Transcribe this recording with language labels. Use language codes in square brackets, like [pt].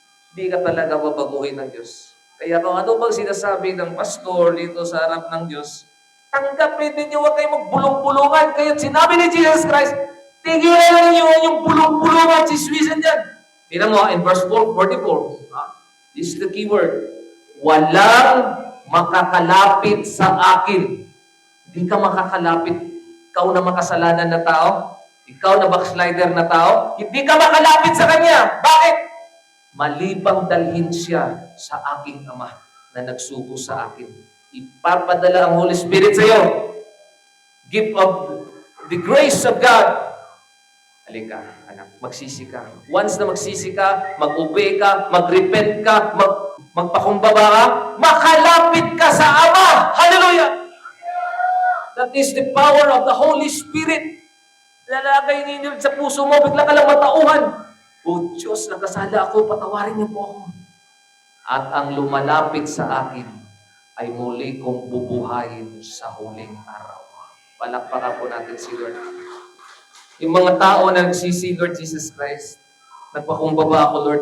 [tl] Hindi ka talaga babaguhin ng Diyos. Kaya kung ano bang sinasabi ng pastor dito sa harap ng Diyos, tanggapin ninyo, huwag kayong magbulong-bulungan. Kaya sinabi ni Jesus Christ, tigilan ninyo yung bulong-bulungan, siswisan dyan. Tingnan mo, [en] in verse 44, this is the key word. [tl] Walang makakalapit sa akin. Hindi ka makakalapit. Ikaw na makasalanan na tao, ikaw na backslider na tao, hindi ka makalapit sa Kanya. Bakit? Malibang dalhin siya sa aking Ama na nagsugo sa akin. Ipapadala ang Holy Spirit sa iyo. [en] Gift of the grace of God. [tl] Halika, anak, magsisi ka. Once na magsisi ka, mag-obey ka, mag-repent ka, magpakumbaba ka, makalapit ka sa Ama. Hallelujah! [en] That is the power of the Holy Spirit. [tl] Lalagay ninyo sa puso mo, bigla ka lang matauhan. O Diyos, nagkasala ako, patawarin niyo po ako. At ang lumalapit sa akin ay muli kong bubuhayin sa huling araw. Palakpakan po natin si Lord. Yung mga tao na nagsisi, Lord Jesus Christ, nagpakumbaba ako, Lord.